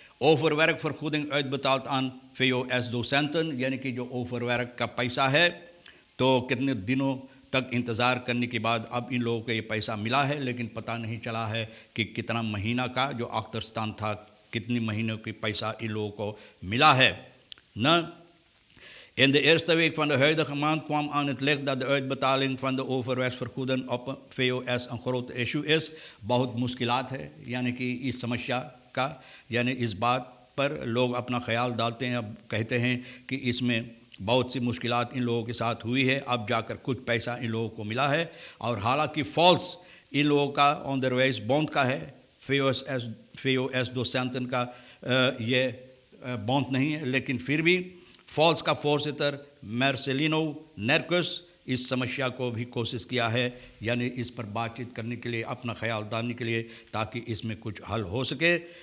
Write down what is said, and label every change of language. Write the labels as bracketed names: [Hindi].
[Dutch] overwerkvergoeding uitbetaald aan VOS-docenten, [Hindi] यानी कि जो ओवरवर्क का पैसा है तो कितने दिनों तक इंतज़ार करने के बाद अब इन लोगों को ये पैसा मिला है, लेकिन पता नहीं चला है कि कितना महीना का जो अख्तरस्तान था, कितनी महीनों की पैसा इन लोगों को मिला है न। [Dutch] In de eerste week van de huidige maand kwam aan het licht dat de uitbetaling van de overwerksvergoeding op VOS een groot issue is। [Hindi] बहुत मुश्किलात है यानी कि इस समस्या का, यानी इस बात पर लोग अपना ख्याल डालते हैं। अब कहते हैं कि इसमें बहुत सी मुश्किलात इन लोगों के साथ हुई है, अब जाकर कुछ पैसा इन लोगों को मिला है। और हालांकि फॉल्स इन लोगों का onderwijs बॉन्ड का है, VOS docenten का ये बॉन्ड नहीं है, लेकिन फिर भी फॉल्स का फोर्सिटर मार्सेलिनो नेर्कस इस समस्या को भी कोशिश किया है, यानी इस पर बातचीत करने के लिए, अपना ख्याल डालने के लिए, ताकि इसमें कुछ हल हो सके।